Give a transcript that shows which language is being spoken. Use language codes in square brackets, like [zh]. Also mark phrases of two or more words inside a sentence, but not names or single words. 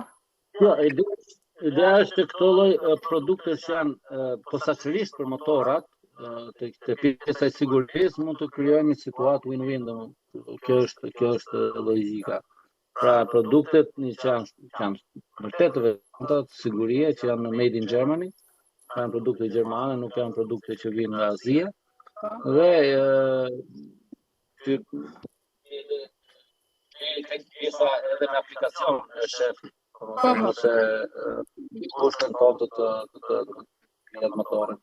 [sq] Jo, ideja është këto lloj produktesh janë posaçërisht për motorat, te pjesa e sigurisë mund të krijojnë një situatë win-win, kjo është logjika. Pra produktet që janë vërtet të veçanta të sigurie që janë [en] made in Germany, [sq] janë produkte gjermane, nuk janë produkte që vinë nga Azia. Dhe pjesa edhe në aplikacion e shef, ose kushtën tonë të motorit.